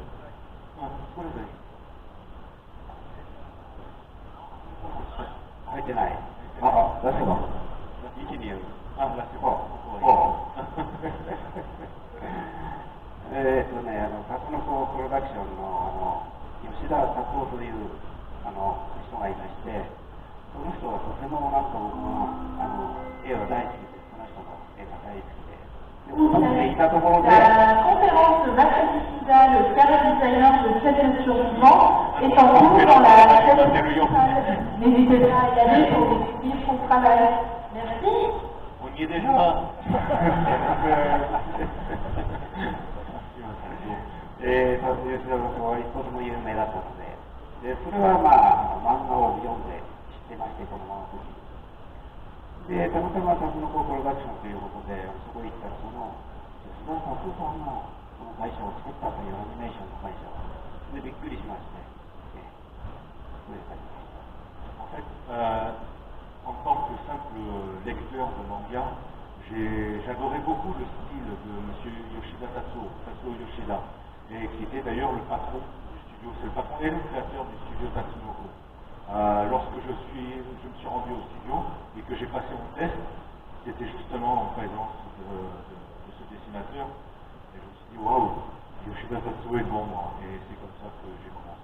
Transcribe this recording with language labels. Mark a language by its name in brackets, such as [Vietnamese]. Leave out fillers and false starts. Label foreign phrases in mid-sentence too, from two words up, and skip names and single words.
[French] Là c'est bon. Là c'est bon. [Japanese] タツノコプロダクションの吉田拓夫という人がいまして、その人はとてもなんか僕は絵が大好きで、その人の絵が大好きで。La [French] conférence de Masashi Suda, le chara-designer de cette survivant, est en cours dans la salle principale. N'hésitez pas à y aller pour découvrir son travail. Merci. On y est déjà. [Japanese] 吉田の子はとても有名だったので、それはまあ漫画を読んでてこのまま時で、たまたまタツノコプロダクションということで、そこに行ったら、須田達夫さんがその会社を作ったというアニメーションの会社でびっくりしまして、それで書きました。 [French] En fait, en tant que simple lecteur de manga, j'adorais beaucoup le style de M. Tatsuo Yoshida, et qui était d'ailleurs le patron du studio, c'est le patron et le créateur du studio Tatsunoko. Lorsque je me suis rendu au studio et que j'ai passé mon test, c'était justement en présence de ce dessinateur, et je me suis dit waouh, Yoshida Tatsuo est devant moi, et c'est comme ça que j'ai commencé.